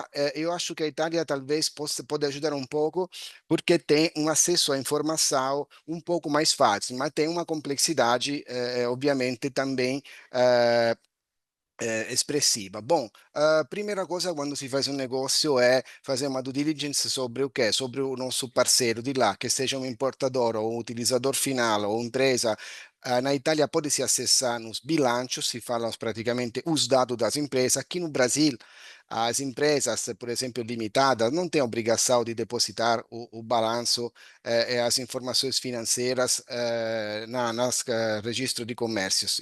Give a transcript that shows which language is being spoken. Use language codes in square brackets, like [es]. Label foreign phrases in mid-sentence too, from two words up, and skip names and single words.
[pt] Eu acho que a Itália talvez pode ajudar um pouco, porque tem um acesso à informação um pouco mais fácil, mas tem uma complexidade, obviamente, também espressiva. Bom, a primeira coisa quando si faz um negócio é fazer uma due diligence sobre o quê? Sobre o nosso parceiro [it] di là, che [pt] seja um importador ou um utilizador final ou empresa. Na Itália pode se acessar nos bilanços, se fala praticamente os dados das empresas. Aqui no Brasil, as empresas, por exemplo, limitadas, não têm obrigação de depositar o balanço e as informações financeiras nas registro de comércios.